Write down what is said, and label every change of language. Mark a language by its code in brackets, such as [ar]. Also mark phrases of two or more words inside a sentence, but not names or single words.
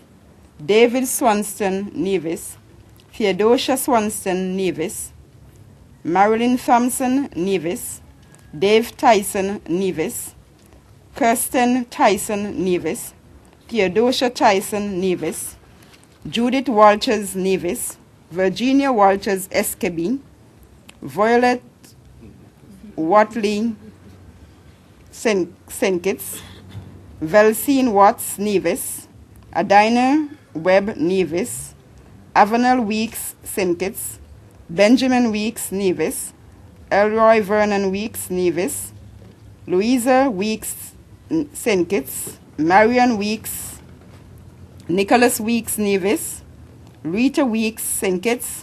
[en] David Swanston, Nevis, Theodosia Swanston, Nevis, Marilyn Thompson, Nevis, Dave Tyson, Nevis, Kirsten Tyson, Nevis, Theodosia Tyson, Nevis, Judith Walters, Nevis, Virginia Walters, Eskebi, Violet Watley, St. Kitts, Velsine Watts, Nevis, Adina Webb, Nevis, Avenel Weeks, St. Kitts, Benjamin Weeks, Nevis, Elroy Vernon Weeks, Nevis, Louisa Weeks, St. Kitts, Marion Weeks, Nicholas Weeks, Nevis, Rita Weeks, St.